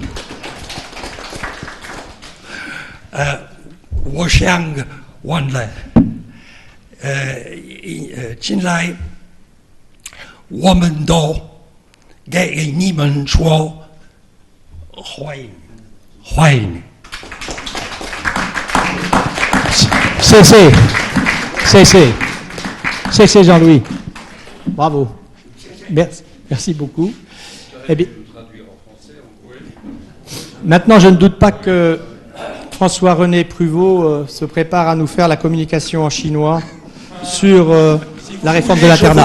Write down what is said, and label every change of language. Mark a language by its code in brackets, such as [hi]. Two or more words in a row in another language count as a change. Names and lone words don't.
[zh] 我想问了，进来我们都给你们说欢迎，欢迎。 [fr] C'est Jean-Louis. Bravo. Merci beaucoup. Eh bien, maintenant, je ne doute pas que François-René Pruvot se prépare à nous faire la communication en chinois sur la réforme de l'internat.